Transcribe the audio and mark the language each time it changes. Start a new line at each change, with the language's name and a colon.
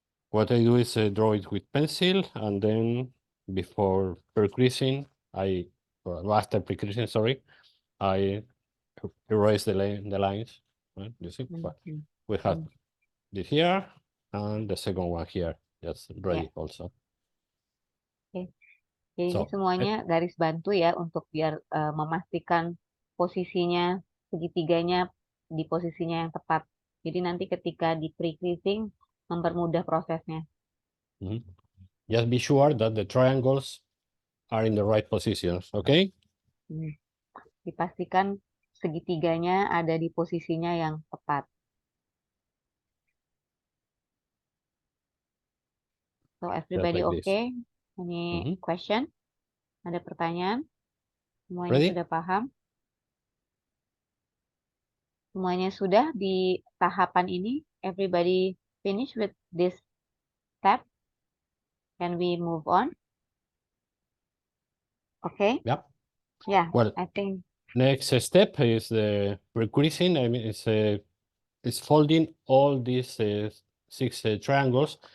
English: What I do is draw it with pencil, and then before pre-creasing, after pre-creasing, sorry, I erase the lines. Right? You see, we have this here and the second one here, just ready also.
Indonesian: Oke. Jadi ini semuanya garis bantu ya untuk biar memastikan posisinya segitiganya di posisinya yang tepat. Jadi nanti ketika di pre-creasing mempermudah prosesnya.
English: Just be sure that the triangles are in the right positions, okay?
Indonesian: Dipastikan segitiganya ada di posisinya yang tepat.
English: So everybody like okay? Any question?
Indonesian: Ada pertanyaan? Semuanya
English: Ready?
Indonesian: sudah paham? Semuanya sudah di tahapan ini?
English: Everybody finish with this step? Can we move on? Okay? Yep. Yeah, Well, I think. Next step is the pre-creasing. I mean, it's folding all these 6 triangles.